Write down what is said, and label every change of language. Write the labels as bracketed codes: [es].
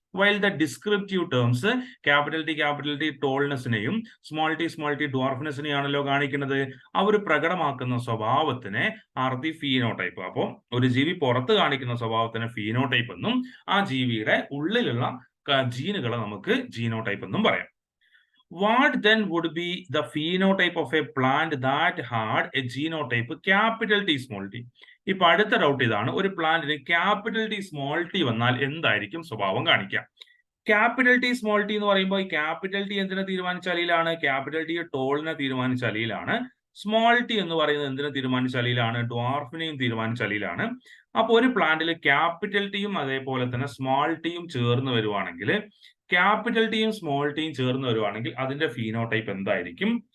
[en] While the descriptive terms [ml] capital T ടോൾനെസിനെയും small T ഡ്വാർഫ്നെസിനെയാണല്ലോ കാണിക്കുന്നത്, അവർ പ്രകടമാക്കുന്ന സ്വഭാവത്തിനെ [en] Are the phenotype. [ml] അപ്പോൾ ഒരു ജീവി പുറത്ത് കാണിക്കുന്ന സ്വഭാവത്തിന് ഫീനോടൈപ്പ് എന്നും ആ ജീവിയുടെ ഉള്ളിലുള്ള ജീനുകളെ നമുക്ക് ജീനോടൈപ്പ് എന്നും പറയാം. [en] What then would be the phenotype of a plant that had a genotype capital T small t? [ml] ഇപ്പൊ അടുത്ത ഡൗട്ട് ഇതാണ്, ഒരു പ്ലാന്റിന് ക്യാപിറ്റൽ ടി സ്മോൾ ടി വന്നാൽ എന്തായിരിക്കും സ്വഭാവം കാണിക്കുക? ക്യാപിറ്റൽ ടി സ്മോൾ ടി എന്ന് പറയുമ്പോൾ ഈ ക്യാപിറ്റൽ ടി എന്തിനെ തീരുമാനിച്ച അലീലാണ്? ക്യാപിറ്റൽ ടി ടോളിനെ തീരുമാനിച്ച അലീലാണ്. സ്മോൾ ടി എന്ന് പറയുന്നത് എന്തിനെ തീരുമാനിച്ച അലീലാണ്? ഡ്വാർഫിനെയും തീരുമാനിച്ച അലീലാണ്. അപ്പൊ ഒരു പ്ലാന്റിൽ ക്യാപിറ്റൽ ടിയും അതേപോലെ തന്നെ സ്മോൾ ടിയും ചേർന്ന് വരുവാണെങ്കിൽ, ക്യാപിറ്റൽ ടിയും സ്മോൾ ടിയും ചേർന്ന് വരുവാണെങ്കിൽ അതിന്റെ ഫീനോടൈപ്പ് എന്തായിരിക്കും?